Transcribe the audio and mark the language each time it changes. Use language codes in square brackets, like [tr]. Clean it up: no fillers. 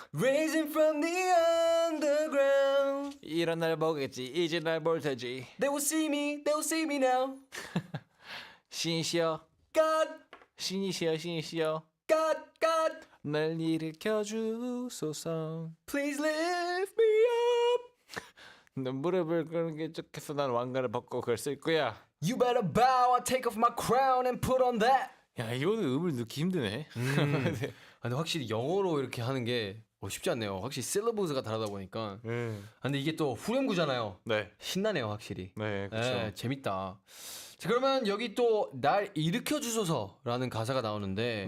[en] raising from the underground. [ko] 이런 날 보겠지 이제 날 볼 테지. [en] They will see me, they will see me now. [ko] 신이시여, [en] God, [ko] 신이시여, 신이시여. [en] God, God, [ko] 날 일으켜 주소서. [en] please lift me up. [ko] 넌 무릎을 꿇는 게 좋겠어. 난 왕관을 벗고 그걸 쓸 거야. [en] You better bow, I take off my crown and put on that. [ko] 야 이거는 음을 넣기 힘드네. 근데 확실히 영어로 이렇게 하는 게 쉽지 않네요. 확실히 실러브스가 다르다 보니까. 근데 이게 또 후렴구잖아요. 네, 신나네요, 확실히. 네, 그렇죠. 재밌다. 자, 그러면 여기 또 날 일으켜 주소서라는 가사가 나오는데